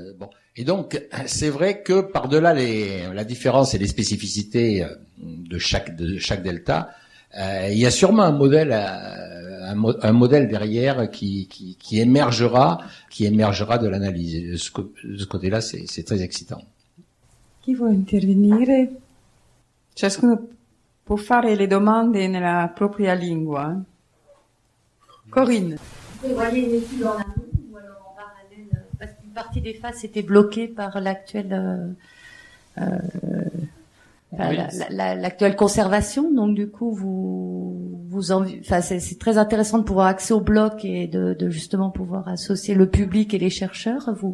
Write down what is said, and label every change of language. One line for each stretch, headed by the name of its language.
French: Bon, et donc c'est vrai que par-delà la différence et les spécificités de chaque delta, il y a sûrement un modèle derrière qui émergera de l'analyse. De ce côté-là, c'est très excitant.
Italian: Chi vuole intervenire? Ciascuno può fare le domande nella propria lingua.
French: Corinne. Vous voyez une étude en amont ou alors en parallèle, parce qu'une partie des phases était bloquée par l'actuelle l'actuelle conservation, donc du coup c'est très intéressant de pouvoir accéder au bloc et de justement pouvoir associer le public et les chercheurs.